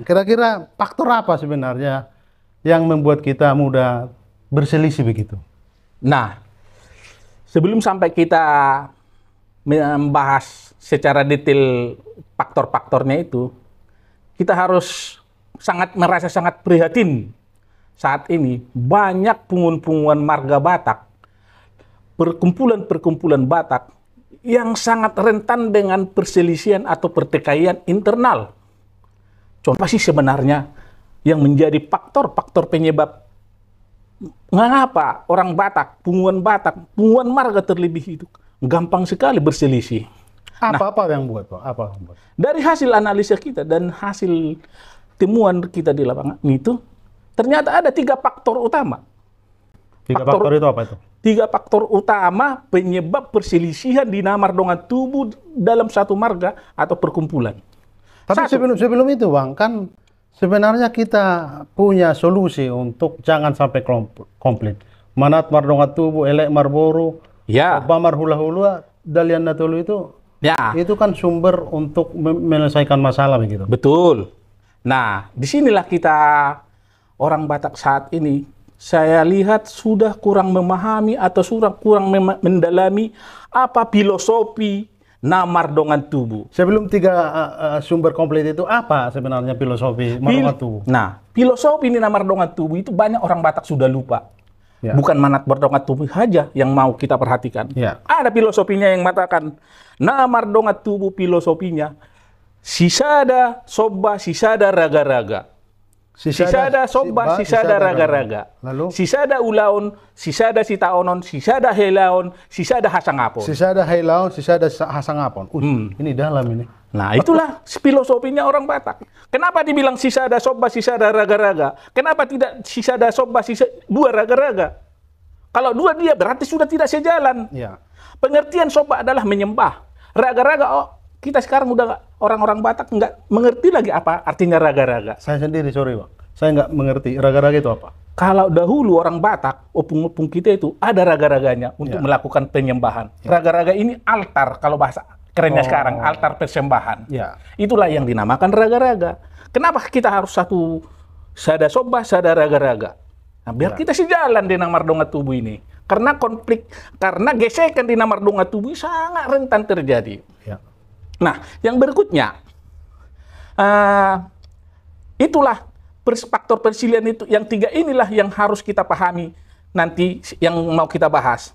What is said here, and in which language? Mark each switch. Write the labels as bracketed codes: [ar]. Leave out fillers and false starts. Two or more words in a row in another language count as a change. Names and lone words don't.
[id] Kira-kira faktor apa sebenarnya yang membuat kita mudah berselisih begitu? Nah, sebelum sampai kita membahas secara detail faktor-faktornya itu, kita harus merasa sangat prihatin saat ini banyak punguan-punguan marga Batak, perkumpulan-perkumpulan Batak yang sangat rentan dengan perselisihan atau pertikaian internal. Contoh sih sebenarnya yang menjadi faktor-faktor penyebab mengapa orang Batak, punguan marga terlebih itu gampang sekali berselisih. Apa yang buat Bang? Apa yang buat? Dari hasil analisa kita dan hasil temuan kita di lapangan itu, ternyata ada 3 faktor utama. 3 faktor itu apa itu? 3 faktor utama penyebab perselisihan di [bbc] Namardongan Tubuh [id] dalam satu marga atau perkumpulan. Tapi sebelum itu Bang, kan sebenarnya kita punya solusi untuk jangan sampai konflik. [bbc] Manat Mardongan Tubuh, Elek Marboro, [id] Ya. [bbc] Bamar Hula-Hula, Dalian Natolu [id] itu kan sumber untuk menyelesaikan masalah begitu. Betul. Nah, disinilah kita orang Batak saat ini, saya lihat sudah kurang memahami atau kurang mendalami apa filosofi [bbc] Namardongan Tubuh. [id] Sebelum 3 sumber komplit itu, apa sebenarnya filosofi [bbc] Mardongan Tubuh? [id] Nah, filosofi ini [bbc] Namardongan Tubuh [id] itu banyak orang Batak sudah lupa. Ya. Bukan [bbc] Manat Mardongan Tubuh [id] saja yang mau kita perhatikan. Ya. Ada filosofinya yang mengatakan [bbc] Namardongan Tubuh [id] filosofinya [bbc] sisada sobba sisada raga-raga. Sisada sobba sisada raga-raga. [id] Lalu [bbc] sisada ulaon, sisada sitaonon, sisada helaon, sisada hasangapon. sisada Hailaon, sisada Hasangapon. [id] Ini dalam ini. Nah, itulah filosofinya orang Batak. Kenapa dibilang [bbc] sisada sobba sisada raga-raga? [id] Kenapa tidak [bbc] sisada sobba dua raga-raga? [id] Kalau dua dia berarti sudah tidak sejalan. Ya. Pengertian sobba adalah menyembah. Raga-raga, kita sekarang udah orang-orang Batak nggak mengerti lagi apa artinya raga-raga. Saya sendiri, sorry Bang. Saya nggak mengerti raga-raga itu apa. Kalau dahulu orang Batak, opung-opung kita itu ada raga-raganya untuk melakukan penyembahan. Raga-raga ini altar, kalau bahasa kerennya sekarang, altar persembahan. Ya. Itulah yang dinamakan raga-raga. Kenapa kita harus satu [bbc] sada sobah, sada raga-raga? [id] Nah, biar kita sejalan di [bbc] Namardongan Tubuh [id] ini. Karena konflik, karena gesekan di [bbc] Namardongan Tubuh [id] sangat rentan terjadi. Ya. Nah, yang berikutnya, itulah faktor persilihan itu, yang 3 inilah yang harus kita pahami nanti yang mau kita bahas.